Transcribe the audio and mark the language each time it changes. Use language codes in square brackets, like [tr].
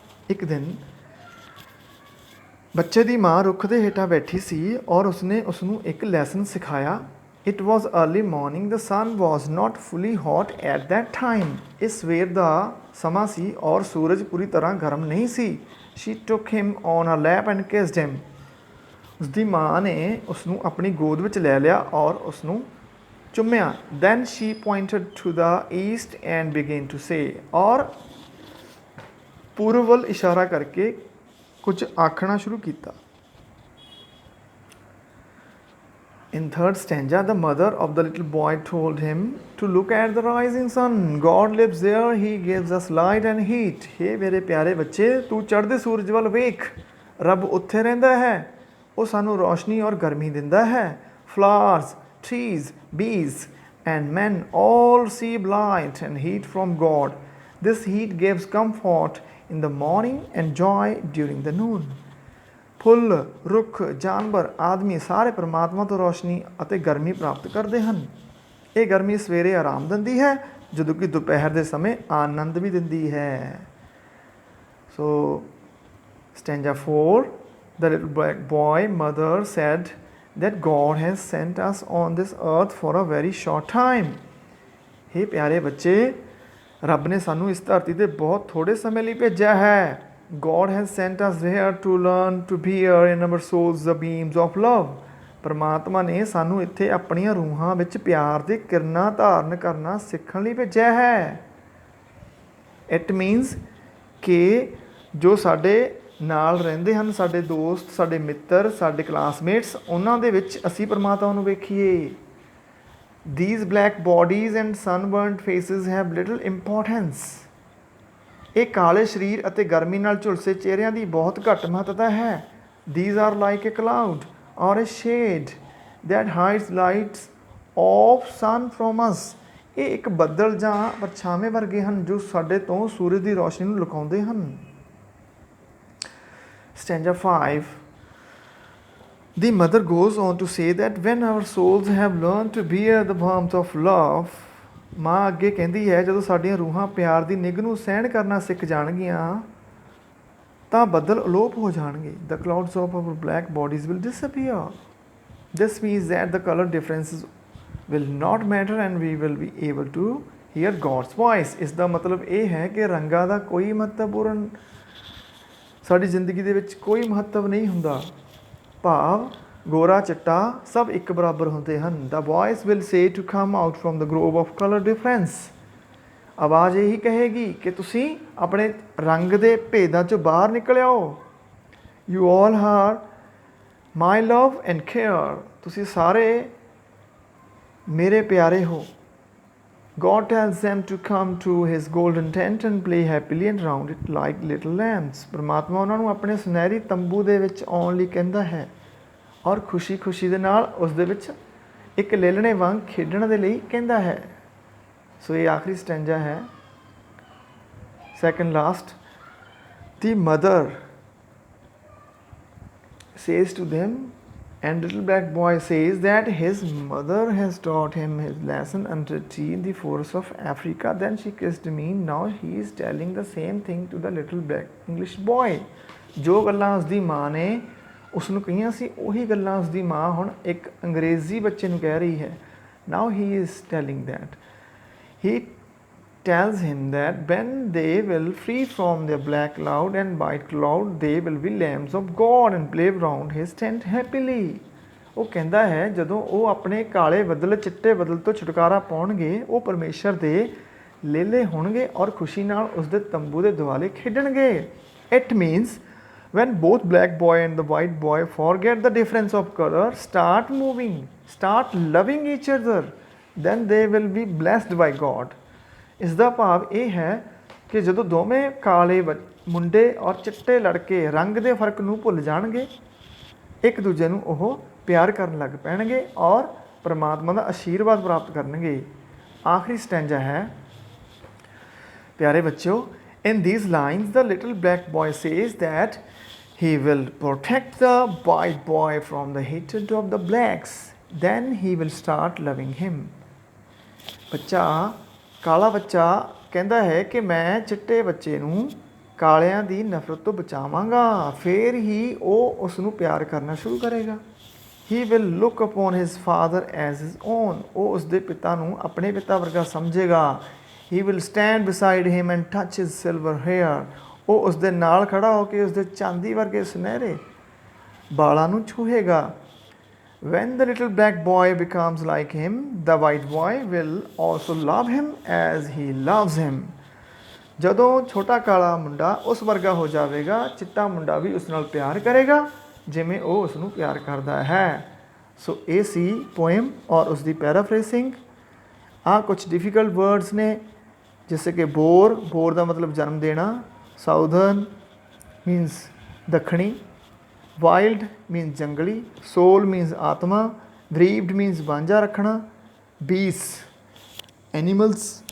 [pa] ਇੱਕ ਦਿਨ ਬੱਚੇ ਦੀ ਮਾਂ ਰੁੱਖ ਦੇ ਹੇਠਾਂ ਬੈਠੀ ਸੀ ਔਰ ਉਸਨੇ ਉਸਨੂੰ ਇੱਕ ਲੈਸਨ ਸਿਖਾਇਆ. [en] It was early morning. The sun was not fully hot at that time. [pa] ਇਹ ਸਵੇਰ ਦਾ ਸਮਾਂ ਸੀ ਔਰ ਸੂਰਜ ਪੂਰੀ ਤਰ੍ਹਾਂ ਗਰਮ ਨਹੀਂ ਸੀ. [en] She took him on her lap and kissed him. [pa] ਉਸਦੀ ਮਾਂ ਨੇ ਉਸਨੂੰ ਆਪਣੀ ਗੋਦ ਵਿੱਚ ਲੈ ਲਿਆ ਔਰ ਉਸਨੂੰ ਚੁੰਮਿਆ. [en] Then she pointed to the east and began to say. [pa] ਔਰ ਪੂਰਬ ਵੱਲ ਇਸ਼ਾਰਾ ਕਰਕੇ ਕੁਝ ਆਖਣਾ ਸ਼ੁਰੂ ਕੀਤਾ. [en] In third stanza, the mother of the little boy told him to look at the rising sun. God lives there. He gives us light and heat. [pa] Hey ਮੇਰੇ ਪਿਆਰੇ ਬੱਚੇ, ਤੂੰ ਚੜ੍ਹਦੇ ਸੂਰਜ ਵੱਲ ਵੇਖ. ਰੱਬ ਉੱਥੇ ਰਹਿੰਦਾ ਹੈ. ਉਹ ਸਾਨੂੰ ਰੋਸ਼ਨੀ ਔਰ ਗਰਮੀ ਦਿੰਦਾ ਹੈ. [en] Flowers, trees, bees and men all receive light and heat from God. This heat gives comfort in the morning and joy during the noon. [pa] ਫੁੱਲ, ਰੁੱਖ, ਜਾਨਵਰ ਆਦਮੀ ਸਾਰੇ ਪਰਮਾਤਮਾ ਤੋਂ ਰੋਸ਼ਨੀ ਅਤੇ ਗਰਮੀ ਪ੍ਰਾਪਤ ਕਰਦੇ ਹਨ. ਇਹ ਗਰਮੀ ਸਵੇਰੇ ਆਰਾਮ ਦਿੰਦੀ ਹੈ ਜਦੋਂ ਕਿ ਦੁਪਹਿਰ ਦੇ ਸਮੇਂ ਆਨੰਦ ਵੀ ਦਿੰਦੀ ਹੈ. [en] So stanza 4, the little black boy mother said that God has sent us on this earth for a very short time. [pa] हे ਪਿਆਰੇ ਬੱਚੇ, ਰੱਬ ਨੇ ਸਾਨੂੰ ਇਸ ਧਰਤੀ ਤੇ ਬਹੁਤ ਥੋੜੇ ਸਮੇਂ ਲਈ ਭੇਜਿਆ ਹੈ. [en] God has sent us here to learn to bear in our souls the beams of love. [pa] ਪਰਮਾਤਮਾ ਨੇ ਸਾਨੂੰ ਇੱਥੇ ਆਪਣੀਆਂ ਰੂਹਾਂ ਵਿੱਚ ਪਿਆਰ ਦੇ ਕਿਰਨਾਂ ਧਾਰਨ ਕਰਨਾ ਸਿੱਖਣ ਲਈ ਭੇਜਿਆ ਹੈ. [en] It means [pa] ਕਿ ਜੋ ਸਾਡੇ ਨਾਲ ਰਹਿੰਦੇ ਹਨ, ਸਾਡੇ ਦੋਸਤ, ਸਾਡੇ ਮਿੱਤਰ, ਸਾਡੇ ਕਲਾਸਮੇਟਸ, ਉਹਨਾਂ ਦੇ ਵਿੱਚ ਅਸੀਂ ਪਰਮਾਤਮਾ ਨੂੰ ਵੇਖੀਏ. [en] These black bodies and sunburnt faces have little importance. [pa] ਇਹ ਕਾਲੇ ਸਰੀਰ ਅਤੇ ਗਰਮੀ ਨਾਲ ਝੁਲਸੇ ਚਿਹਰਿਆਂ ਦੀ ਬਹੁਤ ਘੱਟ ਮਹੱਤਤਾ ਹੈ. [en] These are like a cloud or a shade that hides lights of sun from us. [pa] ਇਹ ਇੱਕ ਬੱਦਲ ਜਾਂ ਪਰਛਾਵੇਂ ਵਰਗੇ ਹਨ ਜੋ ਸਾਡੇ ਤੋਂ ਸੂਰਜ ਦੀ ਰੋਸ਼ਨੀ ਨੂੰ ਲੁਕਾਉਂਦੇ ਹਨ. [en] Stanza 5. The mother goes on to say that when our souls have learned to bear the warmth of love, [pa] ਮਾਂ ਅੱਗੇ ਕਹਿੰਦੀ ਹੈ ਜਦੋਂ ਸਾਡੀਆਂ ਰੂਹਾਂ ਪਿਆਰ ਦੀ ਨਿੱਘ ਨੂੰ ਸਹਿਣ ਕਰਨਾ ਸਿੱਖ ਜਾਣਗੀਆਂ ਤਾਂ ਬੱਦਲ ਅਲੋਪ ਹੋ ਜਾਣਗੇ. [en] The clouds of our black bodies will disappear. This means that the color differences will not matter and we will be able to hear God's voice. [pa] ਇਸ ਦਾ ਮਤਲਬ ਇਹ ਹੈ ਕਿ ਰੰਗਾਂ ਦਾ ਕੋਈ ਮਹੱਤਵਪੂਰਨ ਸਾਡੀ ਜ਼ਿੰਦਗੀ ਦੇ ਵਿੱਚ ਕੋਈ ਮਹੱਤਵ ਨਹੀਂ ਹੁੰਦਾ. ਭਾਵ ਗੋਰਾ ਚਿੱਟਾ ਸਭ ਇੱਕ ਬਰਾਬਰ ਹੁੰਦੇ ਹਨ. [en] The voice will say to come out from the grove of color difference. [pa] ਆਵਾਜ਼ ਇਹੀ ਕਹੇਗੀ ਕਿ ਤੁਸੀਂ ਆਪਣੇ ਰੰਗ ਦੇ ਭੇਦਾਂ 'ਚੋਂ ਬਾਹਰ ਨਿਕਲ ਆਓ. [en] You all are my love and care. [pa] ਤੁਸੀਂ ਸਾਰੇ ਮੇਰੇ ਪਿਆਰੇ ਹੋ. [en] God tells them to come to his golden tent and play happily around it like little lambs. [pa] ਪਰਮਾਤਮਾ ਉਹਨਾਂ ਨੂੰ ਆਪਣੇ ਸੁਨਹਿਰੀ ਤੰਬੂ ਦੇ ਵਿੱਚ ਆਉਣ ਲਈ ਕਹਿੰਦਾ ਹੈ ਔਰ ਖੁਸ਼ੀ ਖੁਸ਼ੀ ਦੇ ਨਾਲ ਉਸ ਦੇ ਵਿੱਚ ਇੱਕ ਲੇਲਣੇ ਵਾਂਗ ਖੇਡਣ ਦੇ ਲਈ ਕਹਿੰਦਾ ਹੈ. ਸੋ ਇਹ ਆਖਰੀ ਸਟੈਂਜਾ ਹੈ, second last. ਦੀ mother [en] says to them, and little black boy says that his mother has taught him his lesson under a tree in the forests of Africa. Then she kissed me. Now he is telling the same thing to the little black English boy. [pa] ਜੋ ਗੱਲਾਂ ਉਸਦੀ ਮਾਂ ਨੇ ਉਸ ਨੂੰ ਕਹੀਆਂ ਸੀ ਉਹੀ ਗੱਲਾਂ ਉਸਦੀ ਮਾਂ ਹੁਣ ਇੱਕ ਅੰਗਰੇਜ਼ੀ ਬੱਚੇ ਨੂੰ ਕਹਿ ਰਹੀ ਹੈ. [en] Now he is telling that. He tells him that when they will free from their black cloud and white cloud, they will be lambs of God and play around his tent happily. [pa] ਉਹ ਕਹਿੰਦਾ ਹੈ ਜਦੋਂ ਉਹ ਆਪਣੇ ਕਾਲੇ ਬੱਦਲ ਚਿੱਟੇ ਬੱਦਲ ਤੋਂ ਛੁਟਕਾਰਾ ਪਾਉਣਗੇ ਉਹ ਪਰਮੇਸ਼ਰ ਦੇ ਲੇਲੇ ਹੋਣਗੇ ਔਰ ਖੁਸ਼ੀ ਨਾਲ ਉਸਦੇ ਤੰਬੂ ਦੇ ਦੁਆਲੇ ਖੇਡਣਗੇ. [en] It means when both black boy and the white boy forget the difference of color, start moving, start loving each other, then they will be blessed by God. [pa] ਇਸ ਦਾ ਭਾਵ ਇਹ ਹੈ ਕਿ ਜਦੋਂ ਦੋਵੇਂ ਕਾਲੇ ਮੁੰਡੇ ਔਰ ਚਿੱਟੇ ਲੜਕੇ ਰੰਗ ਦੇ ਫਰਕ ਨੂੰ ਭੁੱਲ ਜਾਣਗੇ, ਇੱਕ ਦੂਜੇ ਨੂੰ ਉਹ ਪਿਆਰ ਕਰਨ ਲੱਗ ਪੈਣਗੇ ਔਰ ਪਰਮਾਤਮਾ ਦਾ ਆਸ਼ੀਰਵਾਦ ਪ੍ਰਾਪਤ ਕਰਨਗੇ. ਆਖਰੀ ਸਟੈਂਜਾ ਹੈ, ਪਿਆਰੇ ਬੱਚਿਓ, [en] in these lines the little black boy says that he will protect the white boy from the hatred of the blacks. then he will start loving him। [pa] ਬੱਚਾ, ਕਾਲਾ ਬੱਚਾ ਕਹਿੰਦਾ ਹੈ ਕਿ ਮੈਂ ਚਿੱਟੇ ਬੱਚੇ ਨੂੰ ਕਾਲਿਆਂ ਦੀ ਨਫ਼ਰਤ ਤੋਂ ਬਚਾਵਾਂਗਾ, ਫਿਰ ਹੀ ਉਹ ਉਸ ਨੂੰ ਪਿਆਰ ਕਰਨਾ ਸ਼ੁਰੂ ਕਰੇਗਾ। [en] He will look upon his father as his own। [pa] ਉਹ ਉਸਦੇ ਪਿਤਾ ਨੂੰ ਆਪਣੇ ਪਿਤਾ ਵਰਗਾ ਸਮਝੇਗਾ। [en] He will stand beside him and touch his silver hair। [pa] ਉਹ ਉਸਦੇ ਨਾਲ ਖੜਾ ਹੋ ਕੇ ਉਸਦੇ ਚਾਂਦੀ ਵਰਗੇ ਸੁਨਹਿਰੇ ਬਾਲਾਂ ਨੂੰ ਛੂਹੇਗਾ। [en] When the little black boy becomes like him, the white boy will also love him as he loves him। [pa] ਜਦੋਂ ਛੋਟਾ ਕਾਲਾ ਮੁੰਡਾ ਉਸ ਵਰਗਾ ਹੋ ਜਾਵੇਗਾ, ਚਿੱਟਾ ਮੁੰਡਾ ਵੀ ਉਸ ਨਾਲ ਪਿਆਰ ਕਰੇਗਾ ਜਿਵੇਂ ਉਹ ਉਸ ਨੂੰ ਪਿਆਰ ਕਰਦਾ ਹੈ। ਸੋ ਇਹ ਸੀ ਪੋਇਮ ਔਰ ਉਸ ਦੀ ਪੈਰਾਫਰੇਸਿੰਗ। ਆਹ ਕੁਛ ਡਿਫੀਕਲਟ ਵਰਡਸ ਨੇ, [hi] जैसे कि बोर, बोर का मतलब जन्म देना, southern means Dakhni, wild means जंगली, सोल मीन्स आत्मा, ब्रीव्ड मीन्स वांझा रखना, बीस एनीमल्स,